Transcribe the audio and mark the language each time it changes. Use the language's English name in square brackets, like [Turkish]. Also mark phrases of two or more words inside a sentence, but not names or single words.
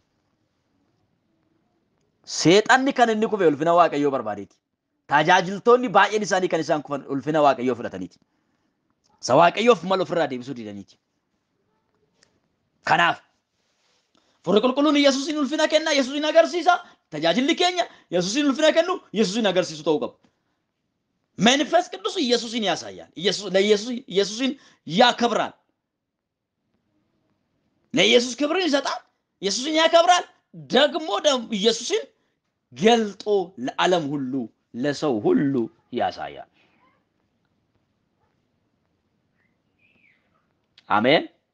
[Oromo] seexanni kan inni kufe ulfina waaqayyoo barbaadeeti tajaajiltoonni baay'een isaanii kan isaan kufan ulfina waaqayyoo fudhataniiti sa waaqayyoof mal ofirraa deebisuu didaniiti kanaaf furri qulqulluun Yesuusin ulfina kenna Yesuusin agarsiisa tajaajilli keenya Yesuusin ulfina kennu Yesuusin agarsiisu ta'uu qaba [Amharic] መንፈስ ቅዱስ ኢየሱስን ያሳያል ኢየሱስን ያከብራል ለኢየሱስ ክብርን ይሰጣል ኢየሱስን ያከብራል ደግሞ ኢየሱስን ገልጦ ለዓለም ሁሉ ለሰው ሁሉ ያሳያል አሜን